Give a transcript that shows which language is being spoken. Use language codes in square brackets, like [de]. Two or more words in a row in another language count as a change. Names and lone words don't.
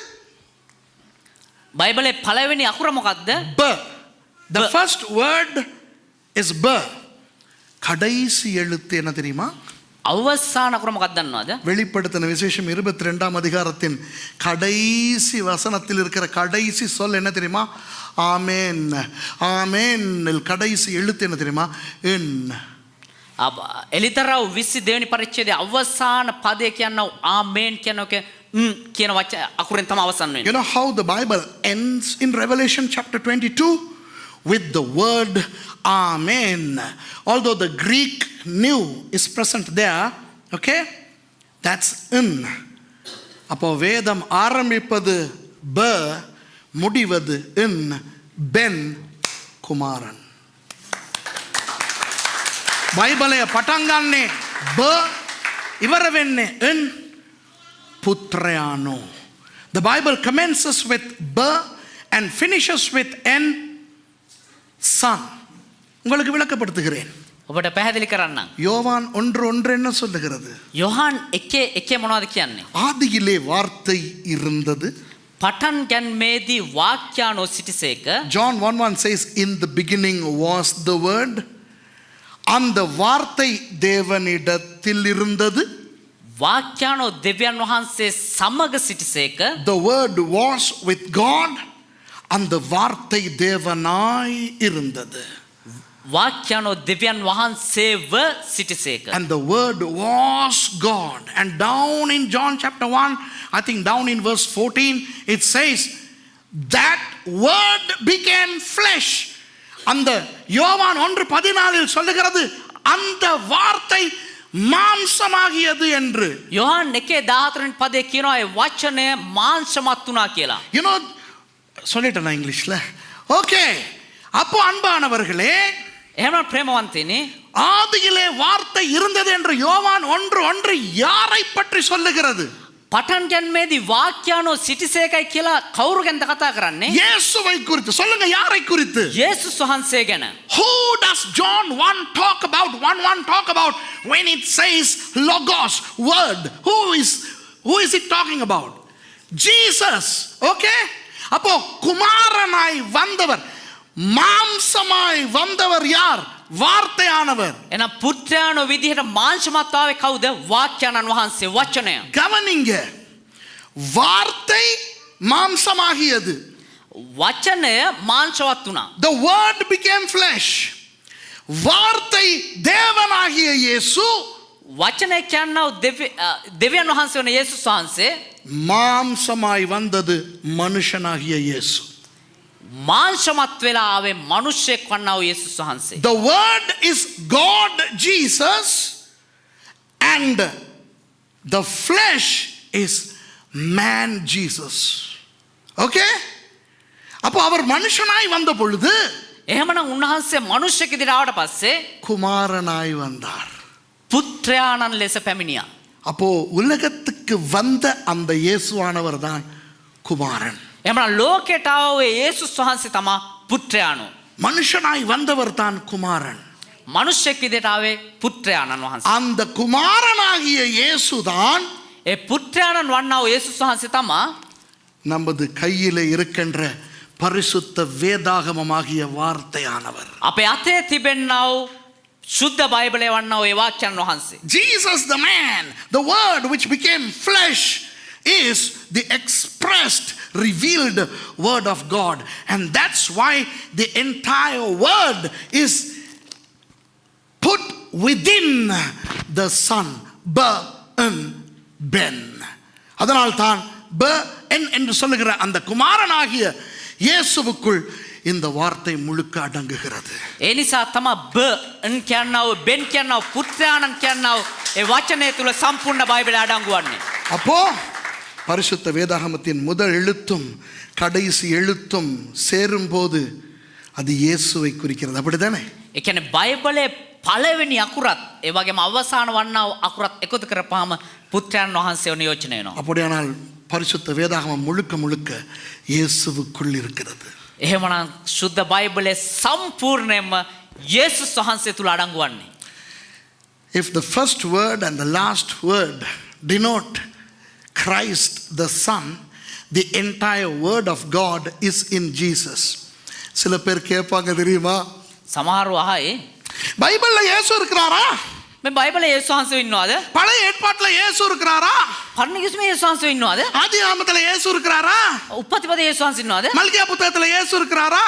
[si] බයිබලයේ පළවෙනி අකුර මොකක්ද? [en] B. The first word is B. [ta] கடைசி எழுத்து என்ன தெரியுமா? [si] අවසාන අකුර මොකක්ද දන්නවද? [ta] வெளிப்படுத்தின விசேஷம் 22ஆம் அதிகாரத்தின் கடைசி வசனத்தில் இருக்கிற கடைசி சொல் என்ன தெரியுமா? ஆமென். ஆமென். கடைசி எழுத்து என்ன தெரியுமா? N. [si] එලිතරව 22 වෙනි පරිච්ඡේදයේ අවසාන පදය කියනවා ආමේන් කියනක කියන වචන අකුරෙන් තමයි අවසන් වෙන්නේ. [en] You know how the Bible ends in Revelation chapter 22? With the word Amen. Although the Greek new is present there, okay? That's in. [ta] அப்போ வேதம் ஆரம்பிப்பது B, முடிவது in, Ben, குமாரன். [si] බයිබලය පටන් ගන්නේ B, ඉවර වෙන්නේ in, පුත්‍රයානෝ. [en] The Bible commences with B and finishes with N, son. [ta] உங்களுக்கு விளக்கப்படுத்துகிறேன். [si] ඔබට පැහැදිලි කරන්නම්. [ta] யோவான் 1:1 என்ன சொல்லுகிறது? [si] යොහන් 1:1 මොනවද කියන්නේ? [ta] ஆதியிலே வார்த்தை இருந்தது. [si] පටන් ගැන්මේදී වාක්‍යානෝ සිටිසේක. [en] John 1:1 says in the beginning was the word. [ta] அந்த வார்த்தை தேவனிடத்தில் இருந்தது. [si] වාක්‍යානෝ දෙවියන් වහන්සේ සමග සිටිසේක. [en] The word was with God. [ta] அந்த வார்த்தை தேவனாய் இருந்தது. [si] වාක්‍යානෝ දෙවියන් වහන්සේව සිටිසේක. [en] And the word was God. And down in John chapter 1, I think down in verse 14, it says that word became flesh. [ta] அந்த யோவான் 1:14 சொல்லுகிறது அந்த வார்த்தை மாம்சமாகியது என்று. [si] யோவான் 1:14 පදේ කියනවා ඒ වචනය මාංශමත් වුණා කියලා. [en] You know, [ta] சொல்லிட்டேனா இங்கிலீஷ்ல? ஓகே. அப்போ அன்பானவர்களே, [si] එහෙනම් ප්‍රේමවන්තයනි, [ta] ஆதியிலே வார்த்தை இருந்தது என்று யோவான் 1:1 யாரை பற்றி சொல்லுகிறது? [si] පටන් ගැනීමේදී වාක්‍යානෝ සිටිසේකයි කියලා කවුරු ගැනද කතා කරන්නේ? [ta] இயேசுவை குறித்து. சொல்லுங்க, யாரை குறித்து? [si] යේසුස් වහන්සේ ගැන. [en] Who does John 1 talk about? 1:1 talk about when it says logos, word. Who is it talking about? Jesus. Okay? [ta] அப்போ குமாரனாய் வந்தவர், மாம்சமாய் வந்தவர் யார்? வார்த்தையானவர். [si] එහෙනම් පුත්‍රයාණෝ විදිහට මාංශමත් ආවේ කවුද? වාක්‍යානන් වහන්සේ, වචනය. [ta] கவனிங்க, வார்த்தை மாம்சமாகியது. [si] වචනය මාංශවත් වුණා. [en] The word became flesh. [ta] வார்த்தை தேவனாகிய இயேசு [si] වචනය කියන්නව දෙවියන් වහන්සේ වන යේසුස් වහන්සේ [ta] மாம்சமாய் வந்தது மனுஷனாகிய இயேசு. [si] මාංශමත් වෙලා ආවේ මනුෂ්‍යෙක් වන්නා වූ යේසුස් වහන්සේ. [en] The word is God Jesus and the flesh is man Jesus. [ta] Okay? அப்போ அவர் மனுஷனாய் வந்த பொழுது [si] එහෙමනම් උන්වහන්සේ මනුෂ්‍යෙක් විදිහට ආවට පස්සේ [ta] குமாரனாய் வந்தார். [si] පුත්‍රයාණන් ලෙස පැමිණියා. [ta] அப்போ உலகத்துக்கு வந்த அந்த இயேசுவானவர் தான் குமாரன். [si] එහෙමනම් ලෝකයට ආව යේසුස් වහන්සේ තමයි පුත්‍රයාණෝ. [ta] மனுஷனாய் வந்தவர் தான் குமாரன். [si] මනුෂ්‍යෙක් විදිහට ආවේ පුත්‍රයාණන් වහන්සේ. [ta] அந்த குமாரனாகிய இயேசுதான் [si] ඒ පුත්‍රයාණන් වන්නා වූ යේසුස් වහන්සේ තමයි [ta] நமது கையிலே இருக்கின்ற பரிசுத்த வேதாகமமாகிய வார்த்தையானவர். [si] අපේ අතේ තිබෙනා වූ ශුද්ධ බයිබලය වන්නා වූ ඒ වාක්‍යයන් වහන්සේ. [en] Jesus the man, the word which became flesh, is the expressed, revealed word of God. And that's why the entire word is put within the Son. Ben. [ta] அதனால் தான் Ben என்று சொல்லுகிற அந்த குமாரனாகிய இயேசுவுக்குள் இந்த வார்த்தை முழுக்க அடங்குகிறது. [si] ඒ නිසා තමයි බන් කියනවා බෙන් කියනවා පුත්‍රයාණන් කියනවා ඒ වචනය තුල සම්පූර්ණ බයිබලය අඩංගු වන්නේ. [ta] அப்போ பரிசுத்த வேதாகமத்தின் முதல் எழுத்தும் கடைசி எழுத்தும் சேரும்போது அது இயேசுவை குறிக்கிறது. அப்படிதானே? [si] ඒ කියන්නේ බයිබලයේ පළවෙනි අකුරත් ඒ වගේම අවසාන වන්නා වූ අකුරත් එකතු කරපුවාම පුත්‍රයන් වහන්සේව නියෝජනය වෙනවා. [ta] அப்படியானால் பரிசுத்த வேதாகமம் முழுக்க முழுக்க இயேசுவுக்குள் இருக்கிறது. [si] එහෙමනම් ශුද්ධ බයිබලයේ සම්පූර්ණයෙන්ම යේසුස් වහන්සේ තුල අඩංගු වන්නේ. [en] If the first word and the last word denote Christ the Son, the entire word of God is in Jesus. [ta] சில பேர் கேட்பாங்க தெரியுமா, [si] සමහරව අහයි [ta] பைபிள்ல இயேசு இருக்கிறாரா? [si] මේ බයිබලයේ යේසුස් වහන්සේ ඉන්නවද? [ta] பழைய ஏற்பாட்டுல இயேசு இருக்கிறாரா? [si] පරණ කිසිම යේසුස් වහන්සේ ඉන්නවද? [ta] ஆதியாகமத்துல இயேசு இருக்கிறாரா? [si] උපතිපදයේ යේසුස් වහන්සේ ඉන්නවද? [ta] மல்கியா புத்தகத்துல இயேசு இருக்கிறாரா?